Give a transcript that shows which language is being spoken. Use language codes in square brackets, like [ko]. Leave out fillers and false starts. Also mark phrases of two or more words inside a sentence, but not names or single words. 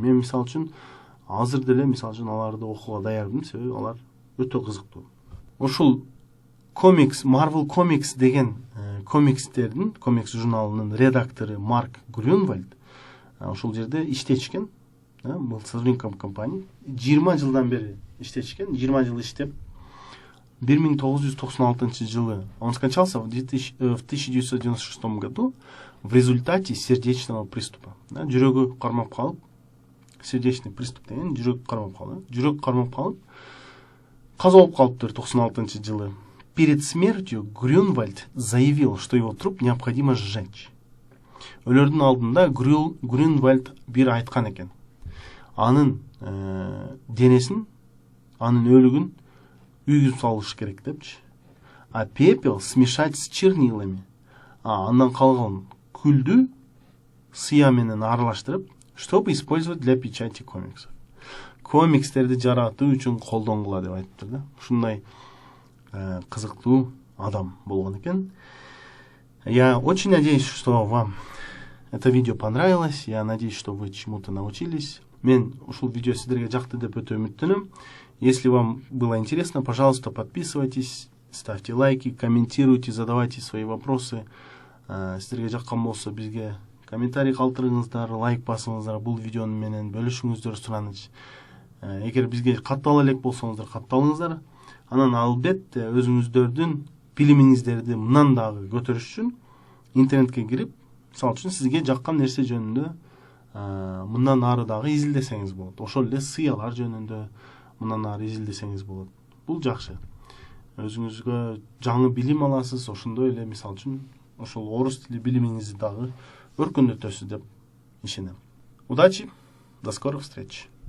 [ky] Мен мисалы үчүн азыр деле аларды окууга даярмын, себеби алар өтө кызыктуу. Ушул комикс, Marvel Comics деген комикстердин, комикс журналынын редактору Марк Грюнвальд ушул жерде иштечкен. [ru] Бул сотрудником компании [ky] 20 жылдан бери иштечкен, 20 жыл иштеп 1996 жылы [ru] он скончался в 1996 году в результате сердечного приступа. [ky] Жүрөгү кармап калып, [ru] сердечный приступ [ky] деген жүрөк кармап калды. Жүрөк кармап калып, каза болуп калыптыр 96 жылы. [ru] Перед смертью Грюнвальд заявил, что его труп необходимо сжечь. [ky] Өлөрдүн алдында Грюнвальд бир айткан экен. Анын денесин, анын өлүгүн үйгүзүп салыш керек депчи. [ru] А пепел смешать с чернилами. [ky] Андан калган күлдү сыя менен аралаштырып, [ru] чтобы использовать для печати комиксов. [ky] Комикстерди жаратуу үчүн колдонгула деп айтыптыр да. Ушундай кызыктуу адам болгон экен. [ru] Я очень надеюсь, что вам это видео понравилось. Я надеюсь, что вы чему-то научились. [ky] Мен ушул видео сиздерге жакты деп өтө үмүттөнөм. [ru] Если вам было интересно, пожалуйста, подписывайтесь, ставьте лайки, комментируйте, задавайте свои вопросы. [ky] Сиздерге жаккан болсо бизге комментарий калтырыңыздар, лайк басыңыздар, бул видеону менен бөлүшүңүздөр сураныч. Эгер бизге каттала элек болсоңуздар, катталыңыздар. Анан албетте өзүңүздөрдүн билимиңиздерди мындан дагы көтөрүш үчүн интернетке кирип, мисалы үчүн сизге жаккан нерсе жөнүндө мындан ары дагы изилдесеңиз болот. Ошол эле сыялар жөнүндө мындан ары изилдесеңиз болот. Бул жакшы. Өзүңүзгө жаңы билим аласыз, ошондой эле мисалы үчүн ошол орус тили билимиңизди дагы өркүндөтөсүз деп ишенем. [ru] Удачи, до скорых встреч.